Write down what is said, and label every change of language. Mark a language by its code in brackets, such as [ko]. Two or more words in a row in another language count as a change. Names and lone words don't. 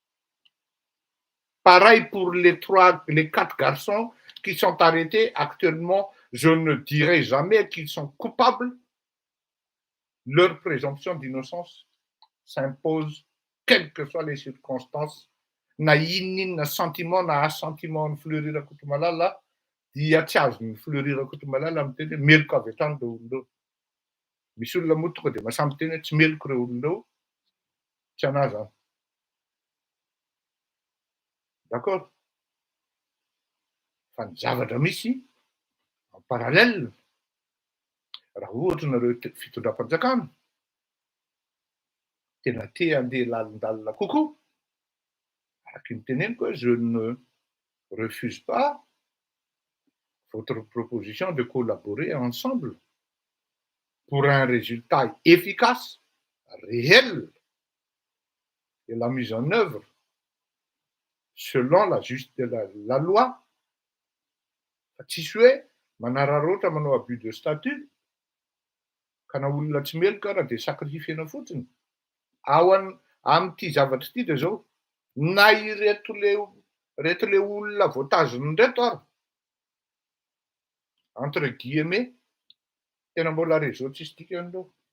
[fr] Pareil pour les 4 garçons qui sont arrêtés actuellement, je ne dirai jamais qu'ils sont coupables. Leur présomption d'innocence s'impose, quelles que soient les circonstances. [mg] Na inona sentiment na assentiment ny fleurira kotomalala, dia tsy azony fleurira kotomalala miteny hoe meloko avy hatrany reo olon'ireo. Misy olona moa tonga de mahasamby teny hoe tsy meloko reo olon'ireo, tsy anahy zany. D'accord? Fa ny zavatra misy [fr] en parallèle, [mg] raha ohatra nareo fitondram-panjakana tena te handeha lalindalina kokoa, araky ny teneniko hoe [fr] je ne refuse pas votre proposition de collaborer ensemble pour un résultat efficace, réel, et la mise en œuvre selon la loi. [mg] Tsisy hoe manararoatra manao [fr] abus de statut [mg] ka na olona tsy meloka raha de sacrifiena fotsiny. Amin'ity zavatra ity de zao, na ireto le olona voatazony reto ary, [fr] entre guillemets, [mg] tena mbola réseau tsisy dikan'ireo.